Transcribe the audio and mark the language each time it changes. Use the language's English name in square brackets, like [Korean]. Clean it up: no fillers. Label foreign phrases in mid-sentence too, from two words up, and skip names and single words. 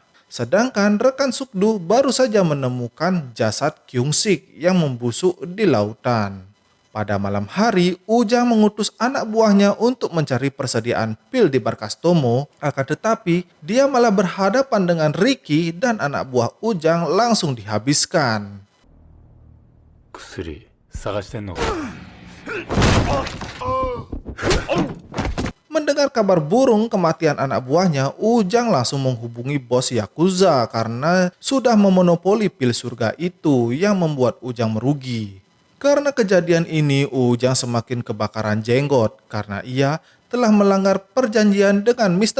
[Indonesian] Sedangkan rekan Sukdu baru saja menemukan jasad Kyungsik yang membusuk di lautan. Pada malam hari, Ujang mengutus anak buahnya untuk mencari persediaan pil di markas Tomo. Akan tetapi, dia malah berhadapan dengan Riki dan anak buah Ujang langsung dihabiskan. [Japanese] 薬探してんのか。 [Indonesian] Mendengar kabar burung kematian anak buahnya, Ujang langsung menghubungi bos Yakuza karena sudah memonopoli pil surga itu yang membuat Ujang merugi. Karena kejadian ini, Ujang semakin kebakaran jenggot karena ia telah melanggar perjanjian dengan Mr.